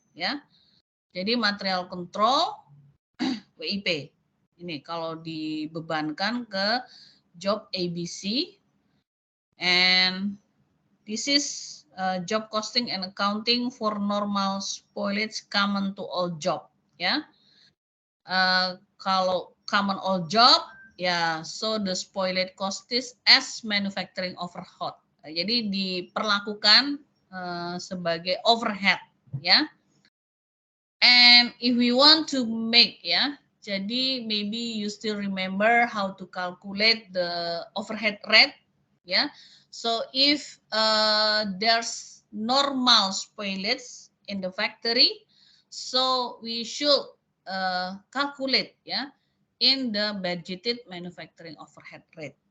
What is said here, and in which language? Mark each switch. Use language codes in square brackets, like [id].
[id] Ya, jadi material control WIP ini kalau dibebankan ke job ABC, [en] and this is job costing and accounting for normal spoilage common to all job. Ya. Kalau common all job, ya, so the spoilage cost is as manufacturing overhead. [id] Jadi diperlakukan sebagai overhead, ya. [en] And if we want to make, ya, jadi maybe you still remember how to calculate the overhead rate, ya. So if there's normal spoilage in the factory, so we should calculate, ya, in the budgeted manufacturing overhead rate.